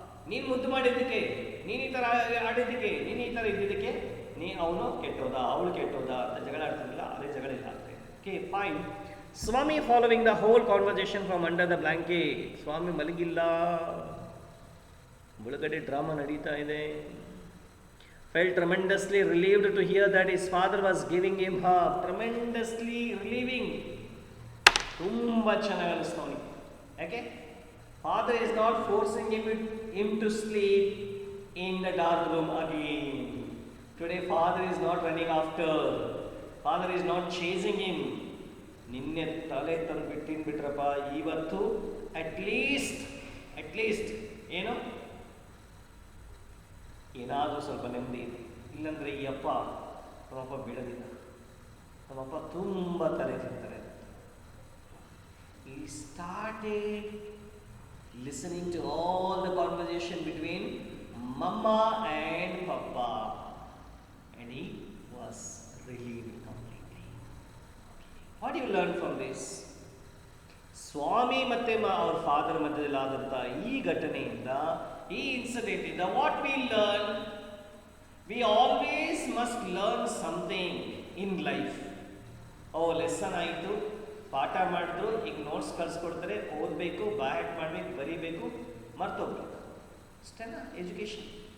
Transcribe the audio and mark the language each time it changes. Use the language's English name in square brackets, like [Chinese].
[Kannada] ನೀನು ಮುದ್ದು ಮಾಡಿದ್ದಕ್ಕೆ, ನೀನು ಈ ಥರ ಆಡಿದ್ದಕ್ಕೆ, ನೀನು ಈ ಥರ ಇದ್ದಿದ್ದಕ್ಕೆ ಅವನು ಕೆಟ್ಟೋದ, ಅವಳು ಕೆಟ್ಟೋದ ಅಂತ ಜಗಳ ಆಡ್ತಿರಲಿಲ್ಲ. ಅದೇ ಜಗಳ ಇಲ್ಲ ಆಗ್ತದೆ. Okay, fine. [English] Swami following the whole conversation from under the blanket. [Kannada] ಸ್ವಾಮಿ ಮಲಗಿಲ್ಲ, ಒಳಗಡೆ ಡ್ರಾಮಾ ನಡೀತಾ ಇದೆ. [English] Felt tremendously relieved to hear that his father was giving him half. Tremendously relieving. [Kannada] ತುಂಬ ಚೆನ್ನಾಗಿ ಅನಿಸ್ತು ಅವನಿಗೆ. ಯಾಕೆ? [English] Father is not forcing him to sleep in the dark room again. Today father is not running after. Father is not chasing him. [Kannada] ನಿನ್ನೆ ತಲೆ ತಂದು ಬಿಟ್ಟಿನ್ಬಿಟ್ರಪ್ಪ, ಇವತ್ತು at least ಏನು ಏನಾದರೂ ಸ್ವಲ್ಪ ನೆಮ್ಮದಿ ಇದೆ. ಇಲ್ಲಾಂದರೆ ಈ ಅಪ್ಪ ನಮ್ಮಪ್ಪ ಬಿಡೋದಿಲ್ಲ. ನಮ್ಮಪ್ಪ ತುಂಬ ತಲೆ ತಿಂತಾರೆ. [English] He started listening to all the conversation between Mama and Papa, and he was relieved completely. What do you learn from this? [Kannada] ಸ್ವಾಮಿ ಮತ್ತೆ ಅವ್ರ ಫಾದರ್ ಮಧ್ಯದಲ್ಲಿ ಆದಂಥ ಈ ಘಟನೆಯಿಂದ, ಈ ಇನ್ಸಿಡೆಂಟ್ ಇಂದ [English] What we learn, we always must learn something in life. [Kannada] Lesson ಆಯಿತು, ಪಾಠ ಮಾಡಿದ್ರು, ಈಗ ನೋಟ್ಸ್ ಕಳಿಸ್ಕೊಡ್ತಾರೆ, ಓದಬೇಕು, ಬ್ಯಾಟ್ ಮಾಡಬೇಕು, ಬರೀಬೇಕು, ಮರ್ತೋಗ್ಬೇಕು, ಅಷ್ಟೇನಾ ಎಜುಕೇಶನ್?